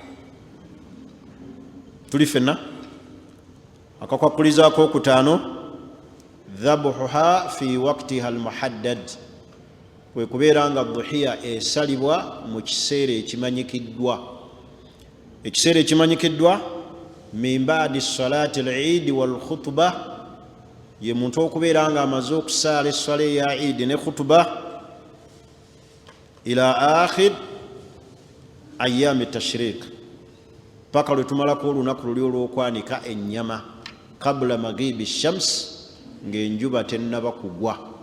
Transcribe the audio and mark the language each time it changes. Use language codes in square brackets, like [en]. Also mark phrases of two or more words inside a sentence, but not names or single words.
[lg] Tuli fenna. Akakwakuliza akokutaano, [ar] ذبحها في وقتها المحدد, [lg] kwe kubeera nga dhuhiya esalibwa mu kiseera ekimanyikiddwa. Ekiseera ekimanyikiddwa [ar] من بعد صلاة العيد والخطبة, [lg] ye muntu okubeera nga amaze okusaala essala eya eid ne khutuba [ar] إلى آخر أيام التشريق, [lg] paka lwe tumalako olunaku luli olw'okwanika ennyama, [ar] قبل مغيب الشمس, [lg] ng'enjuba tennaba kugwa.